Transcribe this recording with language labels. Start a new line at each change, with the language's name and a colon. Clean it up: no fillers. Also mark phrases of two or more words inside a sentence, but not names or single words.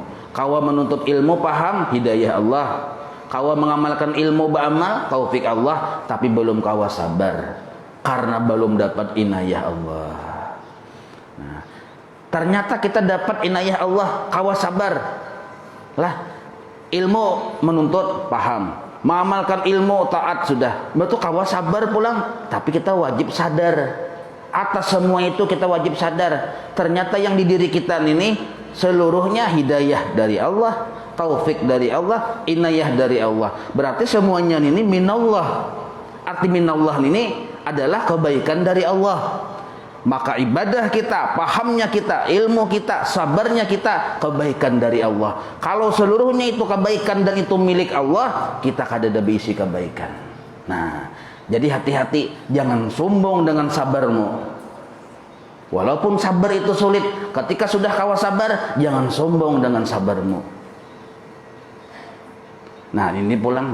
Indonesian: Kawa menuntut ilmu paham hidayah Allah. Kawa mengamalkan ilmu beramal taufik Allah, tapi belum kawa sabar karena belum dapat inayah Allah. Nah, ternyata kita dapat inayah Allah, kawa sabar. Lah, ilmu menuntut paham, mengamalkan ilmu taat sudah. Betul kawa sabar pulang, tapi kita wajib sadar. Atas semua itu kita wajib sadar. Ternyata yang di diri kita ini seluruhnya hidayah dari Allah, taufik dari Allah, inayah dari Allah. Berarti semuanya ini minallah. Arti minallah ini adalah kebaikan dari Allah. Maka ibadah kita, pahamnya kita, ilmu kita, sabarnya kita, kebaikan dari Allah. Kalau seluruhnya itu kebaikan dan itu milik Allah, kita kada ada isi kebaikan. Nah, jadi hati-hati, jangan sombong dengan sabarmu. Walaupun sabar itu sulit, ketika sudah kawa sabar, jangan sombong dengan sabarmu. Nah, ini pulang.